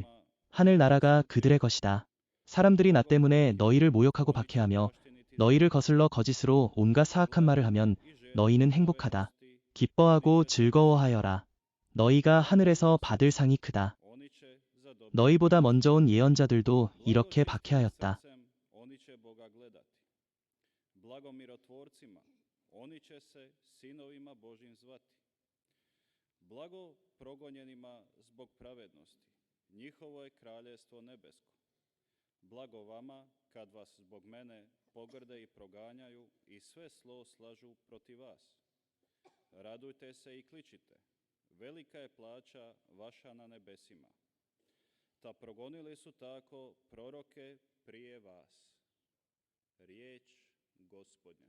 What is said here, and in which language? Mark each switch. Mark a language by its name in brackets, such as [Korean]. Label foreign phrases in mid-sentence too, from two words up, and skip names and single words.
[Korean] 하늘나라가 그들의 것이다. 사람들이 나 때문에 너희를 모욕하고 박해하며 너희를 거슬러 거짓으로 온갖 사악한 말을 하면 너희는 행복하다. 기뻐하고 즐거워하여라. 너희가 하늘에서 받을 상이 크다. 너희보다 먼저 온 예언자들도 이렇게 박해하였다. [Croatian] Blago vama kad vas zbog mene pogrde i proganjaju i sve zlo slažu protiv vas. Radujte se i kličite. Velika je plaća vaša na nebesima. Ta progonili su tako proroke prije vas. Riječ Gospodnja.